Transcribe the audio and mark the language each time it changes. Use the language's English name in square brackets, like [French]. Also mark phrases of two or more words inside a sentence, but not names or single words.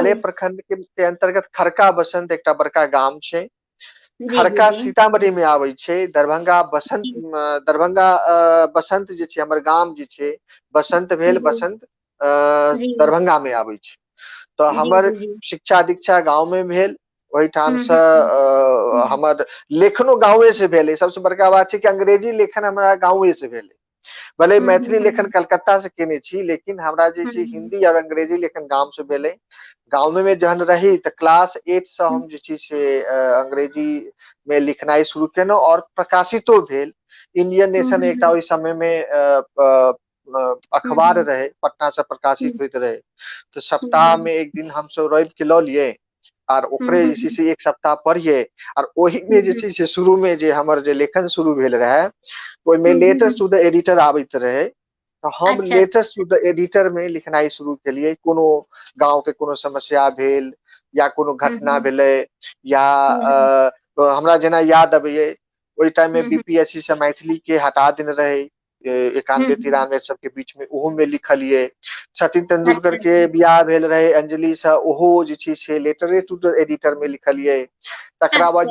[Maithili] जाले प्रखंड के अंतर्गत खरका बसंत एकटा बड़का गाम छै। जी, जी, खरका जी, सीतामढ़ी में आबै छै। जी, दरभंगा बसंत जे छै, हमर गाम जे छै बसंत भेल, जी, बसंत जी, दरभंगा में आबै छै। तो जी, हमर जी, जी। शिक्षा दीक्षा गाँव में भेल। ओहिठाम हुँ, से हुँ, हुँ, हमर लेखनो गाँवे से भेलै। सबसे बड़का बात छै कि अंग्रेजी लेखन हमरा गाँवे से भेलै। भले हुँ, हुँ, मैथिली हुँ, लेखन कलकत्ता से केने छी, लेकिन हमरा जे हुँ, छै हुँ, हिंदी और अंग्रेजी लेखन गाँव से भेलै। गाँव में जहन रही तऽ क्लास 8 से हुँ, हम जे छै से अंग्रेजी में लिखनाइ शुरू केलहुँ, और प्रकाशितो भेल। इंडियन हुँ, नेशन एकटा हुँ, ओहि समय में हुँ, अखबार हुँ, रहे, पटना से प्रकाशित हुँ, होइत रहे। तो हुँ, सप्ताह हुँ, में एक दिन हम सब रवि के लऽ लिए, और हुँ, ओकरे हुँ, जे छै से एक सप्ताह पढ़िए। और ओहि में जे हुँ, छै से शुरू में जे हमर जे लेखन शुरू भेल रहे, ओहिमे हुँ, हुँ, लेटर्स हुँ। [English] to the editor [Maithili] आबैत रहे। तो हम अच्छा, [English] letters to the editor [Maithili] में लिखनाइ शुरू केलिए। कोनो गाँव के कोनो समस्या भेल, या कोनो हुँ, घटना हुँ, भेलै, या हुँ, हुँ, हमरा जेना याद अबैये, ओहि टाइम में हुँ, हुँ, बीपीएससी से मैथिली के हटा देने रहे, हुँ, 91 हुँ। 93 सब के बीच में, ओहो में लिखलिए। सचिन अच्छा, तेंदुलकर के अच्छा, बियाह भेल रहे अंजलि से, ओहो जे छै से लेटरे [English] to the editor [Maithili] में लिखलिए। तकरा बाद